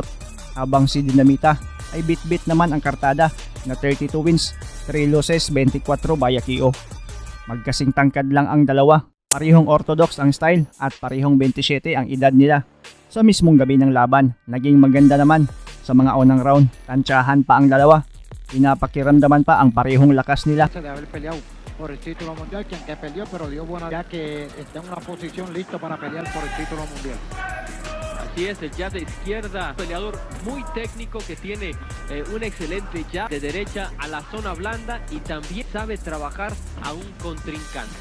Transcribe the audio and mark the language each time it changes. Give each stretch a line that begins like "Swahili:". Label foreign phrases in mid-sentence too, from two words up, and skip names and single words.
Filipino: Habang si Dinamita ay bit-bit naman ang kartada na 32 wins, 3 losses, 24 via KO. Magkasing tangkad lang ang dalawa, parehong orthodox ang style at parehong 27 ang edad nila. Sa mismong gabi ng laban, naging maganda naman. Sa mga unang round, tansyahan pa ang dalawa. Pinapakiramdaman pa ang parehong lakas nila.
Spanish: De haber peleado por el título mundial, quien que peleó, pero dio buena ya que está en una posición listo para pelear por el título mundial. Así es, el jab de izquierda, peleador muy técnico que tiene un excelente jab de derecha a la zona blanda y también sabe trabajar a un contrincante.